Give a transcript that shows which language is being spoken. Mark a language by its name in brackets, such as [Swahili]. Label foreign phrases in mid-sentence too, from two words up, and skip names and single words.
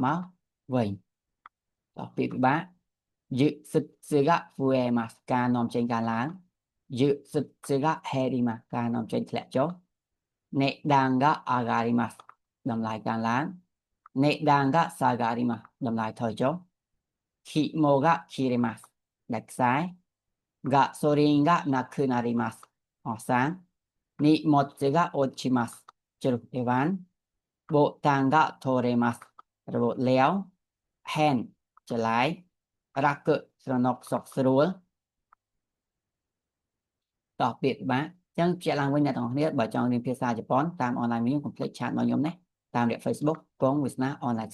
[Khmer] មកវិញតោះពាក្យពិបាក [Japanese] 輸出が増えます [Khmer] ការនាំចេញការឡើង [Japanese] 輸出が減ります [Khmer] ការនាំចេញធ្លាក់ចុះ [Japanese] 値段が上がります [Khmer] តម្លៃការឡើង [Japanese] 値段が下がります [Khmer] តម្លៃថយចុះ [Japanese] 紐が切れます [Khmer] ដាច់ខ្សែ [Japanese] ガソリンがなくなります [Khmer] អស់សាំង [Japanese] 荷物が落ちます [Khmer] ជ្រុះអីវ៉ាន់ [Japanese] ボタンが取れます [Khmer] របូតលាវ Hen ចល័យ Raku ស្រណុកសុកស្រួល តោះពាក្យពិបាកចឹងជាក់ឡើងវិញអ្នកទាំងអស់គ្នាបើចង់រៀនភាសាជប៉ុនតាមអនឡាញខ្ញុំកុំភ្លេចឆាតមកខ្ញុំណាតាមរយៈ Facebook កងវាសនា Online